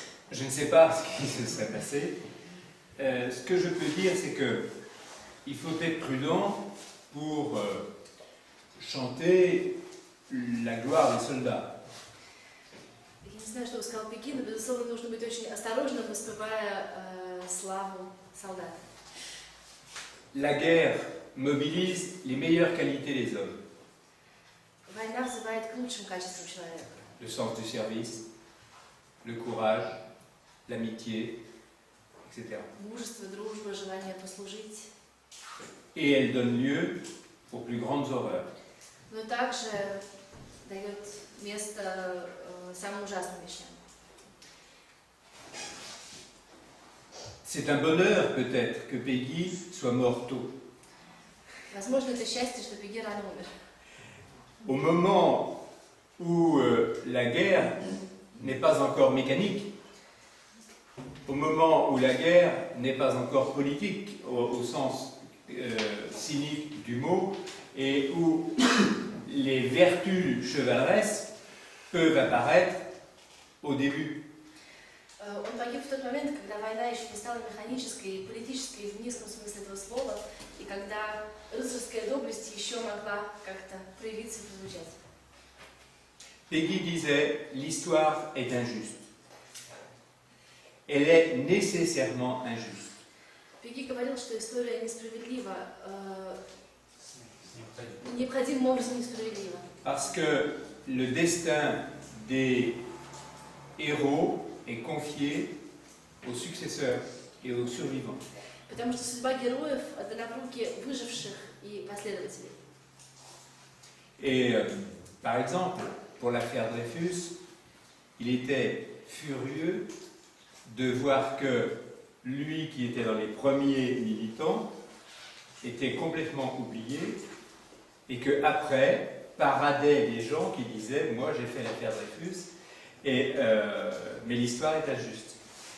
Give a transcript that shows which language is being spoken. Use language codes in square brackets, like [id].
[fr] je ne sais pas ce qui se serait passé. Ce que je peux dire, c'est que il faut être prudent pour chanter la gloire des soldats. [ru] Я не знаю, что вы сказал Пеги, но, безусловно, нужно быть очень осторожным, воспевая славу солдат. [fr] La guerre mobilise les meilleures qualités des hommes. [ru] Война взывает к лучшим качествам человека. [fr] Le sens du service, le courage, l'amitié, etc. [ru] Мужество, дружба, желание послужить. [fr] Et elle donne lieu aux plus grandes horreurs. [ru] Но также дает место самым ужасным вещам. [fr] C'est un bonheur peut-être que Peggy soit mort tôt. [ru] Возможно, это счастье, что Пеги рано умер. [fr] Au moment où la guerre n'est pas encore mécanique, au moment où la guerre n'est pas encore politique au sens cynique du mot, et où les vertus chevaleresques peuvent apparaître au début. [ru] Он погиб в тот момент, когда война еще не стала механической и политической в низком смысле этого слова, и когда рыцарская доблесть еще могла как-то проявиться и прозвучать. [fr] Peggy disait, l'histoire est injuste. Elle est nécessairement injuste. [ru] Пеги говорил, что история несправедлива, необходимым образом несправедлива. [fr] Parce que le destin des héros est confié aux successeurs et aux survivants. [ru] Потому что судьба героев отдана в руки выживших и последователей. [fr] Et par exemple, pour l'affaire Dreyfus, il était furieux de voir que lui qui était dans les premiers militants était complètement oublié et qu'après paradaient des gens qui disaient « moi j'ai fait l'affaire Dreyfus, mais l'histoire est injuste ».